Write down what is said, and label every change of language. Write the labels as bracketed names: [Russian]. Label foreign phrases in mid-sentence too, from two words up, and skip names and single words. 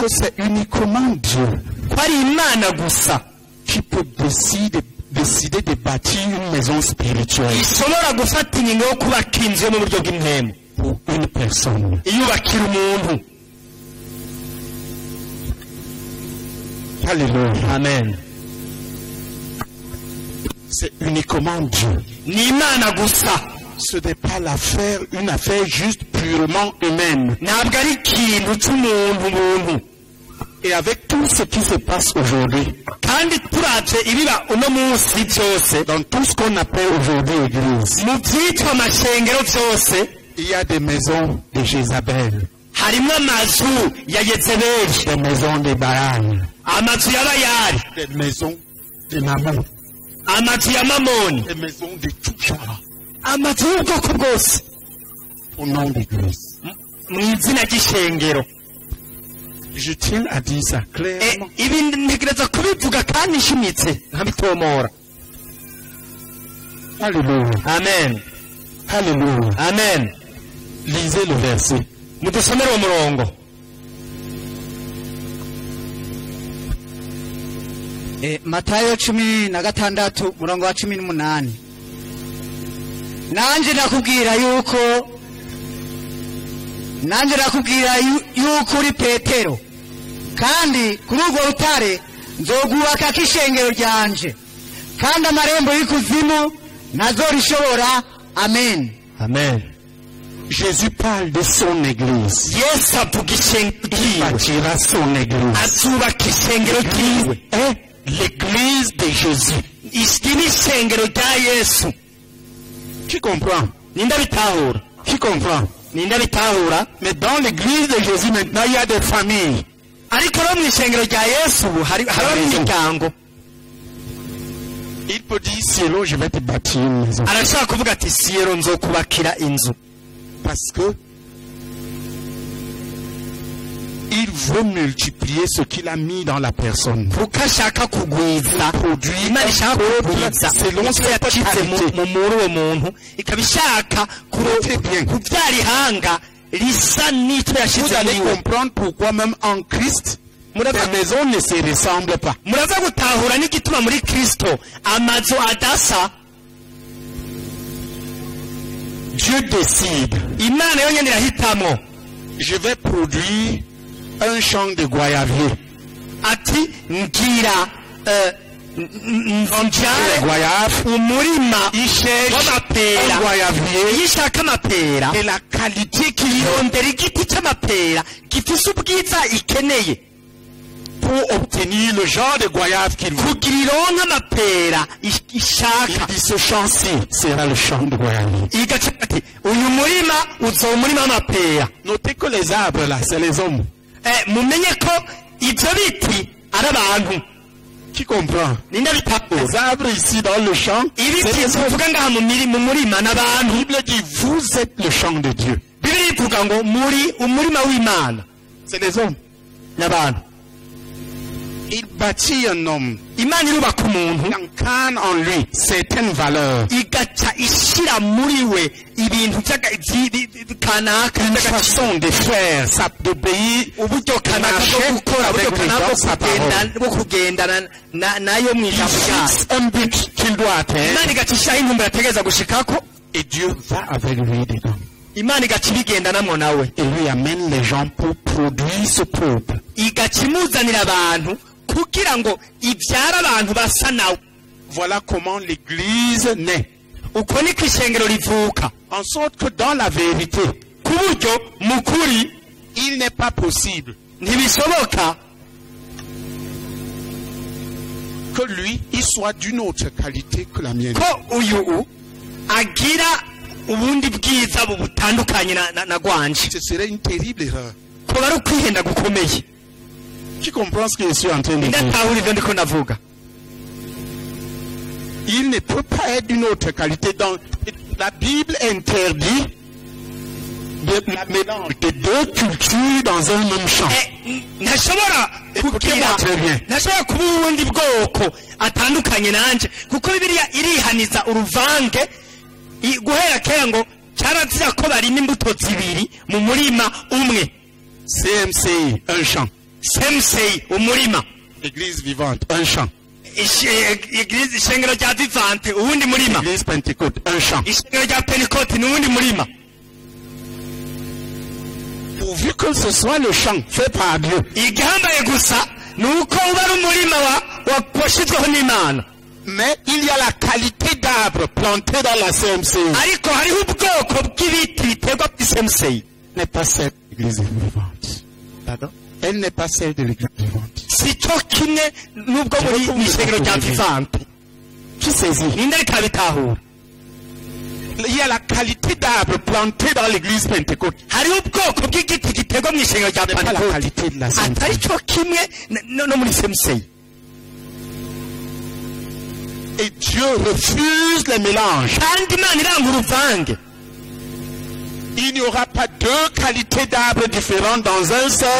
[French] que c'est uniquement Dieu [Rundi] ko ari imana gusa [French] qui peut décider de bâtir une maison spirituelle [Rundi] ishobora gufata ingingo yo kubaka inzu yo mu buryo bw'impemu [French] pour une personne. [Rundi] iyubakira umuntu. [French] Alléluia. [Rundi] amen. [French] C'est uniquement Dieu. [Rundi] ni imana gusa. [French] Ce n'est pas une affaire juste purement humaine. [Rundi] ntabwo ari ikintu cy'umuntu. [French] Et avec tout ce qui se passe aujourd'hui, [Rundi] kandi turavye ibiba uno munsi byose [French] dans tout ce qu'on appelle aujourd'hui église, [Rundi] mu byitwa amashengero byose [French] il y a des maisons de Jézabel, [Rundi] harimo amazu ya Yezebeli, [French] des maisons de Baal, [Rundi] amazu ya Bayali, [French] des maisons de Mammon, [Rundi] amazu ya Mamoni, [French] des maisons de tout genre, [Rundi] amazu y'ubwoko bwose [French] au nom d'église. [Rundi] mu izina ry'ishengero. [French] Je tiens à dire ça clairement. [Rundi] ibi ntegereza kubivuga kandi nshimitse nkabitomora. [French] Alléluia. [Rundi] amen. [French] Alléluia. [Rundi] amen. [French] Lisez le verset. [Rundi] mudusomere uwo murongo. Matayo 16 murongo wa 18. Nanje nakubwira yuko uri Petero, kandi kuri urwo rutare nzogubaka k'ishengero ryanje, kandi amarembo y'ikuzimu ntazorishobora. Amen. amen. [French] Jésus parle de son église. [Rundi] yesu avuga ishengero [French] Il [Rundi] ryiwe, [French] bâtira son église. [Rundi] azubaka ishengero ryiwe. [French] L'église de Jésus. [Rundi] iri ni ishengero rya yesu. [French] Qui comprend? [Rundi] ninde abitahura? [French] Qui comprend? [Rundi] ninde abitahura? [French] Mais dans l'église de Jésus maintenant, il y a des familles. [Rundi] ariko no mu ishengero rya yesu hariho imiryango. [French] Il peut dire, Cielo, je vais te bâtir une maison. [Rundi] arashaka kuvuga ati siyero nzokubakira inzu. [French] Parce que il veut multiplier ce qu'il a mis dans la personne. [Rundi] kuko ashaka kugwiza imana ishaka kugwiza [French] selon [Rundi] icyo yacitse muri uwo muntu, ikaba ishaka kubyara ihanga risa n'icyo [French] Vous [Rundi] yashyize [French] allez [Rundi] muri we. [French] comprendre pourquoi même en Christ, les maisons ne se ressemblent pas. [Rundi] muraza gutahura n'igituma muri kristo amazu adasa. [French] Dieu décide, [Rundi] imana yonyine irahitamo [French] je vais produire un champ de goyavier. [Rundi] ati ngira nzonjare [French] Goyave, [Rundi] umurima [French] un [Rundi] w'amapera. [French] goyavier [Rundi] iyo ishaka amapera [French] de la qualité qu'il y a [Rundi] irondera igiti cy'amapera gifise ubwiza ikeneye [French] pour obtenir le genre de goyave qu'il veut. [Rundi] kugira ironke amapera [French] Il [Rundi] ishaka. [French] dit ce champ-ci sera le champ de goyavier. [Rundi] igaca ati uyu murima uzoba umurima w'amapera. [French] Notez que les arbres là, c'est les hommes. [Rundi] mumenye ko ibyo biti ari abantu. [French] Qui comprend? [Rundi] ninde bitahura? [French] Les arbres ici dans le champ, [Rundi] ibiti [French] c'est les hommes. [Rundi] tuvuga ngaha mu murima [French] La [Rundi] n'abantu. [French] Bible dit, vous êtes le champ de Dieu. [Rundi] bibiri ivuga ngo muri umurima w'imana [French] C'est les hommes. [Rundi] n'abantu. [French] Il bâtit un homme. [Rundi] imana irubaka umuntu [French] Il incarne en lui certaines valeurs. [Rundi] igaca ishyira muri we ibintu kanaka [French] Une façon de faire, ça d'obéir, [Rundi] uburyo kanaka bwo gukora, uburyo kanaka bwo kugendana nayo mu ijambo ryayo. [French] un but qu'il doit atteindre [Rundi] imana igaca ishyiraho intumbero ategereza gushikako, [French] Et Dieu va avec lui dedans. [Rundi] imana igaca ibigendanamwo nawe [French] Et lui amène les gens pour produire ce peuple. [Rundi] igaca imuzanira abantu kugira ngo ibyare abantu basa nawe. [French] Voilà comment l'église naît. [Rundi] uko niko ishengero rivuka, [French] En sorte que dans la vérité, [Rundi] ku buryo mu kuri [French] il n'est pas possible [Rundi] ntibishoboka [French] que lui, il soit d'une autre qualité que la mienne. [Rundi] ko uyu agira ubundi bwiza butandukanye na gwanje. [French] Ce serait une terrible erreur. [Rundi] kuba ari ukwihenda gukomeye. [French] Qui comprend ce que je suis en train de dire? [Rundi] ndatahura ivyo ndiko ndavuga. [French] Il ne peut pas être d'une autre qualité. Dans la Bible interdit la mélange de deux cultures dans un même champ. [Rundi] ntashobora [French] Écoutez-moi très bien. [Rundi] ntashobora kuba ubundi bwoko atandukanye nanje, kuko bibiliya irihaniza uruvange guhera kera ngo cyarazira ko barima imbuto zibiri mu murima umwe. [French] CMCI, un champ. [Rundi] semsei umurima, [French] Église vivante, un champ. [Rundi] ishengero rya vivante uwundi murima, [French] Église Pentecôte, un champ. [Rundi] ishengero rya pentekote n'uwundi murima. [French] Pourvu que ce soit le champ fait par Dieu. [Rundi] igihambaye gusa ni uko uba ari umurima washyizweho n'imana. [French] Mais il y a la qualité d'arbre planté dans la CMCI. [Rundi] ariko hariho ubwoko bw'ibiti biterwa muri semsei. [French] Elle n'est pas celle de l'église vivante. Pardon? Elle n'est pas celle de l'église vivante. [Rundi] si cyo kimwe n'ubwo muri mu ishengero rya vivante. [French] Tu saisis? [Rundi] ninde ariko abitahura? [French] Il y a la qualité d'arbre planté dans l'église Pentecôte. [Rundi] hariho ubwoko bw'igiti giterwa mu ishengero rya [French] Mais pas la [Rundi] pentekote [French] qualité de la CMCI. [Rundi] atari cyo kimwe no muri semsei. [French] Et Dieu refuse les mélanges. [Rundi] kandi imana iranga uruvange. [French] Il n'y aura pas deux qualités d'arbres différentes dans un seul.